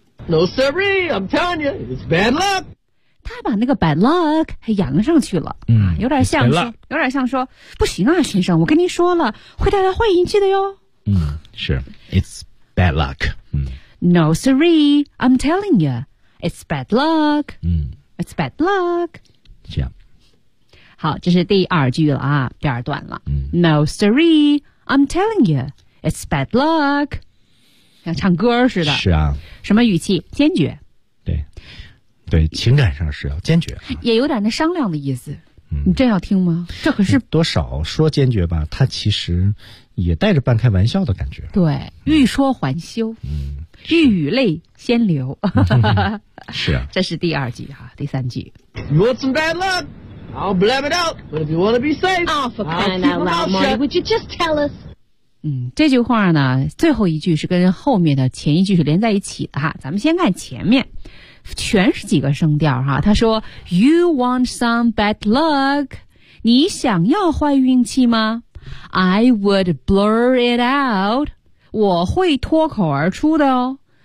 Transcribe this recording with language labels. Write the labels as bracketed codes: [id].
[en] No siree, I'm telling you, it's bad luck. [zh] 他把那个 bad luck 还扬上去了，嗯，有点像是，有点像说，不行啊，先生，我跟您说了，会带来坏运气的哟。 [en] 嗯，是 ，it's bad luck. 嗯，No siree, I'm telling you, it's bad luck. 嗯，it's bad luck. [zh] 这样，好，这是第二句了啊，第二段了。嗯 [en] ，No siree, I'm telling you, it's bad luck. [zh] 像唱歌似的，是啊，什么语气？坚决，对，对，情感上是要坚决、啊，也有点那商量的意思。你真要听吗？这可是多少说坚决吧，他其实也带着半开玩笑的感觉。对，欲说还休，欲语泪先流。是啊，这是第二句哈，第三句。 [en] You want some bad luck? I'll blab it out. But if you want to be safe, I'll keep my mouth shut. Would you just tell us? [zh] 嗯，这句话呢，最后一句是跟后面的前一句是连在一起的哈。咱们先看前面，全是几个声调哈。他说 ， [en] You want some bad luck？ [zh] 你想要坏运气吗 ？ [en] I would blur it out， [zh] 我会脱口而出的哦。